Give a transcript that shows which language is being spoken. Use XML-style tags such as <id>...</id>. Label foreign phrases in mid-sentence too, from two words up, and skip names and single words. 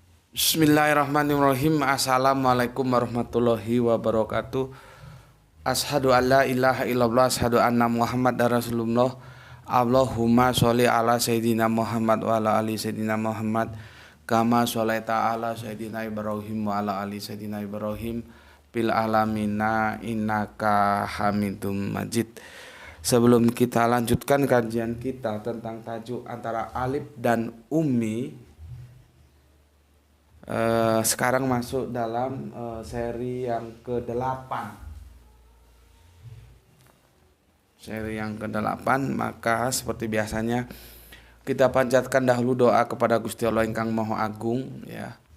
<ar>بسم الله الرحمن الرحيم. السلام عليكم ورحمة الله وبركاته. أشهد أن لا إله إلا الله، أشهد أن محمدا رسول الله. اللهم صل على سيدنا محمد وعلى آل سيدنا محمد كما صليت على سيدنا إبراهيم وعلى آل سيدنا إبراهيم بالعالمين إنك حميد مجيد.</ar> <id>Sebelum kita lanjutkan kajian kita tentang tajuk antara alif dan ummi, sekarang masuk dalam seri yang ke-8. Seri yang ke-8, maka seperti biasanya kita panjatkan dahulu doa kepada Gusti Allah</id> <jv>Ingkang Maha Agung</jv> <id>ya.</id>